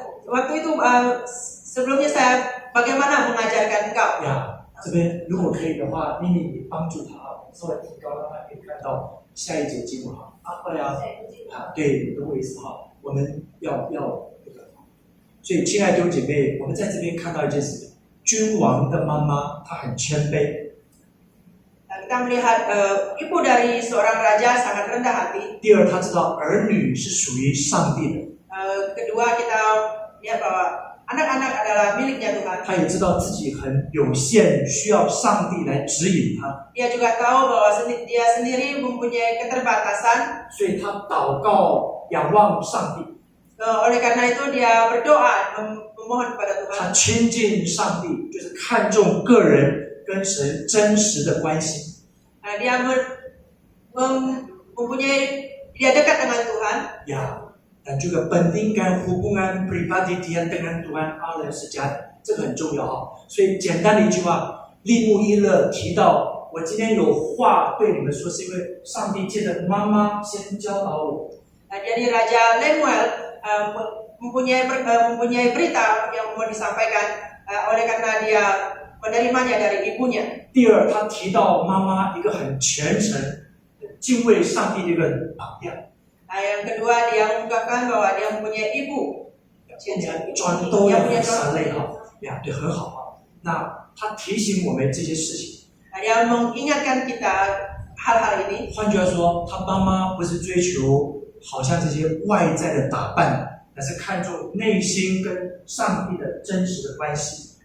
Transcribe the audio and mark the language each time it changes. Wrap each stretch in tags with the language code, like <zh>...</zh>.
<id>Waktu itu sebelumnya saya bagaimana mengajarkan engkau.</id> <zh>呀，这边如果可以的话，咪咪你帮助他啊，稍微提高，让他可以看到下一节经文哈。阿伯呀，对，你懂我意思哈。我们要这个所以，亲爱的弟兄姐妹，我们在这边看到一件事情：君王的妈妈她很谦卑。</zh> <id>Kita melihat ibu dari seorang raja sangat rendah hati.</id> <zh>第二，她知道儿女是属于上帝的。</zh> <id>Kedua, kita lihat bahwa anak-anak adalah miliknya Tuhan.</id> <zh>她也知道自己很有限，需要上帝来指引她。</zh> <id>Dia juga tahu bahwa dia sendiri mempunyai keterbatasan.</id> <zh>所以她祷告，仰望上帝。</zh> <id>Oleh karena itu dia berdoa memohon kepada Tuhan.</id> <zh>她亲近上帝，就是看重个人跟神真实的关系。</zh> <id>Dia dia dekat dengan Tuhan. Ya, dan juga pentingkan hubungan pribadi dia dengan Tuhan Allah sejati，</id> <zh>这个很重要啊。所以简单的一句话，利穆伊勒提到，我今天有话对你们说，是因为上帝借着妈妈先教导我。</zh> <id>Jadi Raja Lemuel mempunyai berita yang mau disampaikan oleh karena dia menerimanya dari ibunya.</id> <zh>第二，他提到妈妈一个很虔诚、敬畏上帝的一个榜样。</zh> <id>Yang kedua, dia mengungkapkan bahwa dia mempunyai ibu.</id> <zh>转都要很善类哈，呀，对，很好啊。那他提醒我们这些事情。</zh> <id>Dia mengingatkan kita hal-hal ini.</id> <zh>换句话说，他妈妈不是追求好像这些外在的打扮，而是看重内心跟上帝的真实的关系。</zh>